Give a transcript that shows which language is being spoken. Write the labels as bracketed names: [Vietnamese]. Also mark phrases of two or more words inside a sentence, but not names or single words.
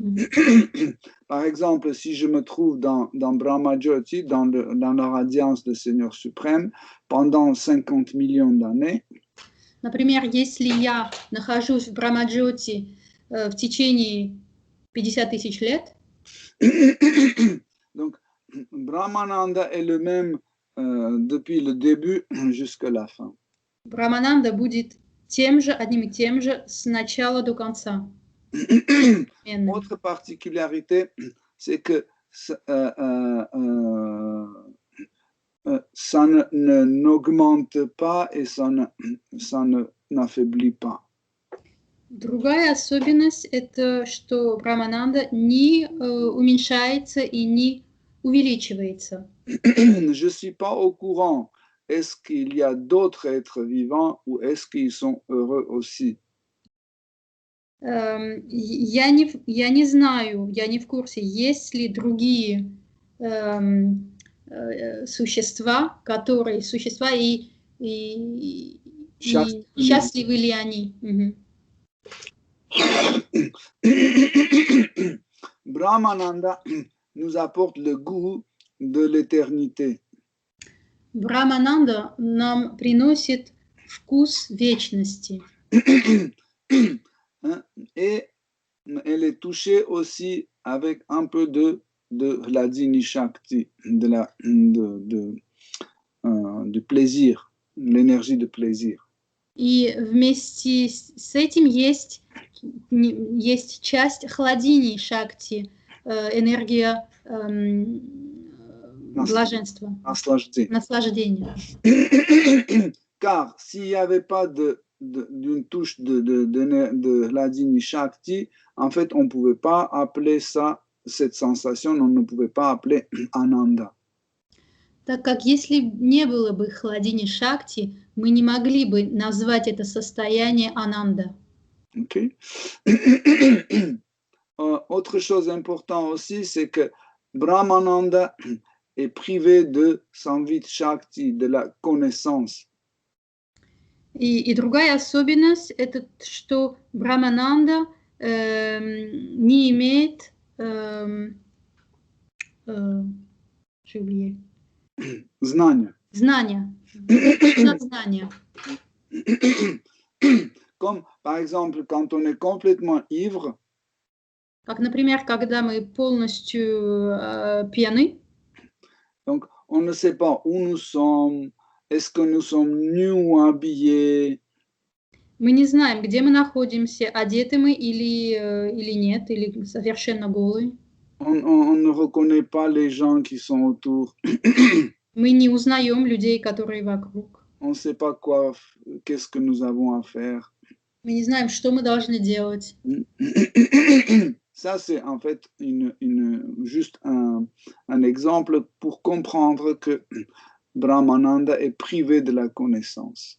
[French] Par exemple, si je me trouve dans Brahma Jyoti, dans la radiance du Seigneur suprême, pendant 50 millions d'années, [Russian] например, если я нахожусь в Брахма-джоти в течение 50 тысяч лет, [French] donc Brahmananda est le même depuis le début jusqu'à la fin. [Russian] Брамананда будет одним и тем же с начала до конца. [French] Autre particularité, c'est que ça n'augmente pas et ça n'affaiblit pas. [Russian] Другая особенность – это что Брамананда не уменьшается и не увеличивается. [French] Je ne suis pas au courant. Est-ce qu'il y a d'autres êtres vivants ou est-ce qu'ils sont heureux aussi? [Russian] Я не знаю, я не в курсе, есть ли другие существа и счастливы ли они. [French] Brahmananda nous apporte le goût de l'éternité. [Russian] Брамананда нам приносит вкус вечности. [French] Et elle est touchée aussi avec un peu de la Dini Shakti, du plaisir, l'énergie de plaisir. [Russian] И вместе с этим есть часть хладини шакти, энергия блаженства, наслаждения. [French] Car s'il n'y avait pas d'une touche de Hladini Shakti, en fait, on ne pouvait pas appeler ça, cette sensation, on ne pouvait pas appeler Ananda. [Russian] Так как если не было бы хладини шакти, мы не могли бы назвать это состояние ананда. [French] Okay. Autre chose importante aussi, c'est que Brahmananda est privé de Samvit Shakti, de la connaissance. [Russian] И другая особенность – это что Брахмананда не имеет, [French] j'ai oublié. [Russian] Знания. Знания. Знания. [French] Comme par exemple quand on est complètement ivre. [Russian] Как, например, когда мы полностью пьяны. [French] Donc on ne sait pas où nous sommes. Est-ce que nous sommes nus ou habillés? [Russian] Мы не знаем, где мы находимся, одеты мы или нет, или совершенно голые. [French] On ne reconnaît pas les gens qui sont autour. [Russian] Мы не узнаем людей, которые вокруг. [French] On ne sait pas quoi, qu'est-ce que nous avons à faire. [Russian] Мы не знаем, что мы должны делать. [French] Ça, c'est en fait juste un exemple pour comprendre que Brahmananda est privé de la connaissance.